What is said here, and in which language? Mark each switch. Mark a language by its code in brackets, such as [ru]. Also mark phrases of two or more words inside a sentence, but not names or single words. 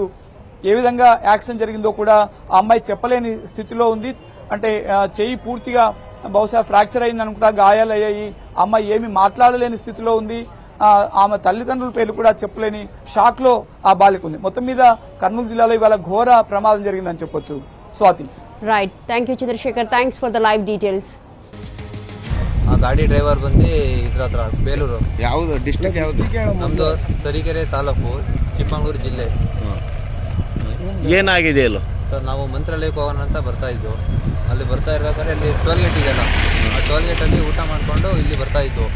[te] ఏ విధంగా యాక్సిడెంట్ జరిగిందో కూడా ఆ అమ్మాయి చెప్పలేని స్థితిలో ఉంది. అంటే చెయ్యి పూర్తిగా బహుశా ఫ్రాక్చర్ అయింది అనుకుంటా, గాయాలయ్యాయి. అమ్మాయి ఏమి మాట్లాడలేని స్థితిలో ఉంది. ఆమె తల్లిదండ్రుల పేర్లు కూడా చెప్పలేని షాక్ లో ఆ బాలిక ఉంది. మొత్తం మీద కర్నూలు జిల్లాలో ఇవాళ ఘోర ప్రమాదం జరిగిందని చెప్పొచ్చు. స్వాతి. [en] Right, thank you Chandrashekhar, thanks for the live details. [kn] ಆ ಗಾಡಿ ಡ್ರೈವರ್ ಬಂದು ಇದ್ರ ಹತ್ರ ಬೇಲೂರು. ಯಾವುದು ಡಿಸ್ಟ್ರಿಕ್ಟ್ ಯಾವುದು? ನಮ್ದು ತರೀಕೆರೆ ತಾಲೂಕು, ಚಿಕ್ಕಮಗಳೂರು ಜಿಲ್ಲೆ. ಏನಾಗಿದೆ ಅಲ್ಲ ಸರ್, ನಾವು ಮಂತ್ರಾಲಯಕ್ಕೆ ಹೋಗೋಣ ಅಂತ ಬರ್ತಾ ಇದ್ವು. ಅಲ್ಲಿ ಬರ್ತಾ ಇರ್ಬೇಕಾದ್ರೆ ಇಲ್ಲಿ [en] toll gate [kn] ಇದೆಯಲ್ಲ, ಆ [en] toll gate [kn] ಊಟ ಮಾಡಿಕೊಂಡು ಇಲ್ಲಿ ಬರ್ತಾ ಇದ್ವು.